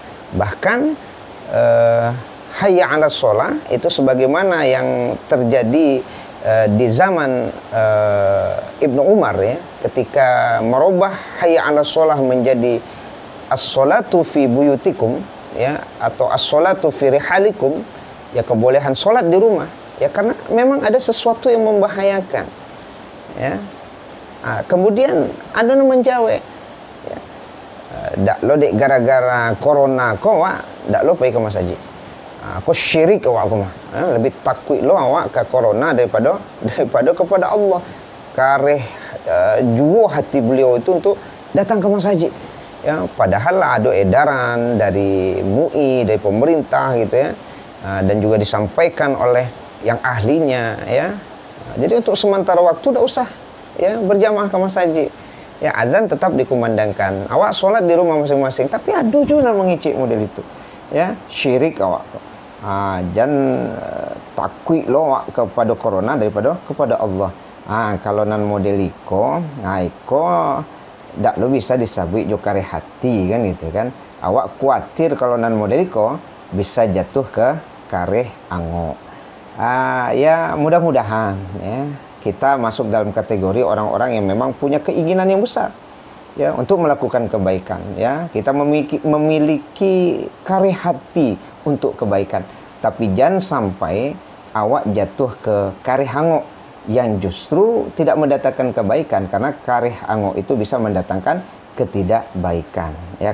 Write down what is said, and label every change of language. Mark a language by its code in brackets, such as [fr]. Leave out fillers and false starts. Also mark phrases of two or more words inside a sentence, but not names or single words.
[id] Bahkan [ar] حي على الصلاة [id] itu sebagaimana yang terjadi di zaman Ibnu Umar ya, ketika merubah [ar] حي على الصلاة [id] menjadi [ar] الصلاة في بيوتكم [id] ya, atau [ar] الصلاة في رحالكم [id] ya, kebolehan sholat di rumah ya, karena memang ada sesuatu yang membahayakan ya. Kemudian ada yang menjawab ya, [min] dak lo dek gara-gara corona ko dak lo pergi ke masjid. Aku syirik awak aku mah, lebih takut lo awak ke corona daripada kepada Allah. [id] Kareh juga hati beliau itu untuk datang ke masjid ya, padahal ada edaran dari MUI, dari pemerintah gitu ya, dan juga disampaikan oleh yang ahlinya ya. Jadi untuk sementara waktu tidak usah ya berjamaah ke masjid ya, azan tetap dikumandangkan, awak sholat di rumah masing-masing, tapi ada juga mengicik model itu ya, syirik awak. Jangan takut lo kepada corona daripada kepada Allah. [min] Kalau nan model iko dak lo bisa disabui jo kare hati kan gitu kan. Awak khawatir kalau nan model iko bisa jatuh ke kare ango. [id] Ya mudah-mudahan ya kita masuk dalam kategori orang-orang yang memang punya keinginan yang besar ya untuk melakukan kebaikan, ya. Kita memiliki [min] kareh hati [id] untuk kebaikan, tapi jangan sampai awak jatuh ke [min] kareh angok [id] yang justru tidak mendatangkan kebaikan, karena [min] kareh angok [id] itu bisa mendatangkan ketidakbaikan, ya.